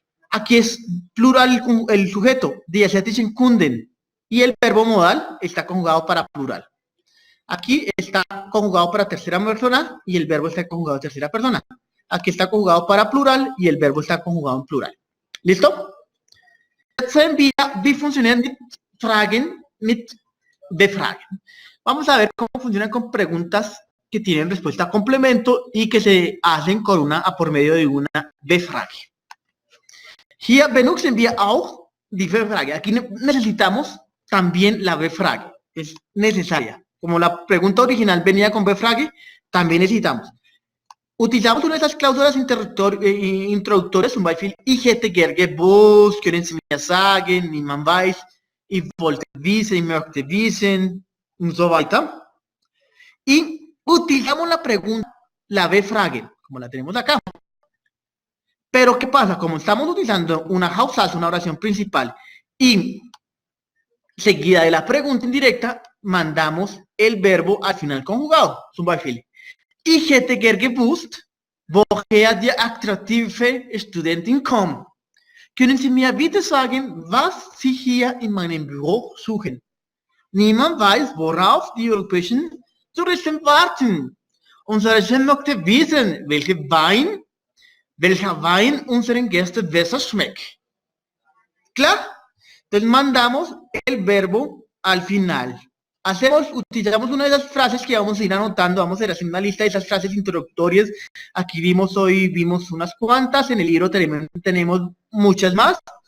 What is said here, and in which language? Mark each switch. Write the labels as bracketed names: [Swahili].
[Spanish] Aquí es plural el sujeto, [German] die asiatischen Kunden, [Spanish] y el verbo modal está conjugado para plural. Aquí está conjugado para tercera persona y el verbo está conjugado en tercera persona. Aquí está conjugado para plural y el verbo está conjugado en plural. ¿Listo? [German] Wie funktionieren mit Fragen mit Befragen. [Spanish] Vamos a ver cómo funcionan con preguntas que tienen respuesta a complemento y que se hacen con por medio de una Befrage. [German] Hier benutzen wir auch die Befrage. [Spanish] Aquí necesitamos también la Befrage. Es necesaria. Como la pregunta original venía con Befrage, también necesitamos. Utilizamos una de esas cláusulas introductorias, [German] zum Beispiel, ich hätte gern gewusst, können Sie mir sagen, niemand weiß, ich wollte wissen, ich möchte wissen, und so weiter. [Spanish] Y utilizamos la pregunta, la Befrage, como la tenemos acá. Pero, ¿qué pasa? Como estamos utilizando una Hauptsatz, una oración principal, y seguida de la pregunta indirecta, mandamos el verbo al final conjugado. [German] Zum Beispiel, ich hätte gern gewusst, woher die attraktive Studentin kommt. Können Sie mir bitte sagen, was Sie hier in meinem Büro suchen? Niemand weiß, worauf die europäischen Touristen warten. Unsere Chef möchte wissen, welcher Wein unseren Gästen besser schmeckt. [Spanish] ¿Claro? Entonces mandamos el verbo al final. Utilizamos una de esas frases que vamos a ir anotando, vamos a ir haciendo una lista de esas frases introductorias. Aquí vimos unas cuantas, en el libro tenemos muchas más.